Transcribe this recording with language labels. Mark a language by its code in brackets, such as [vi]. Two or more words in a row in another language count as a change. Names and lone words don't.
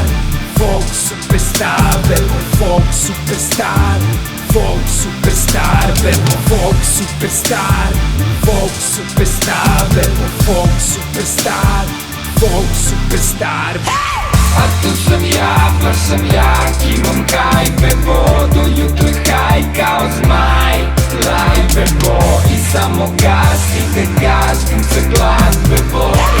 [en] folk superstar, folk superstar, folk superstar, folk superstar, folk superstar, folk superstar, folk superstar. [sr] A tu sam ja, baš sam jak, imam hajpe, vodu jutro haj kao zmaj. Lajbe bo i samo gas, ide gas, kuca glas bebo.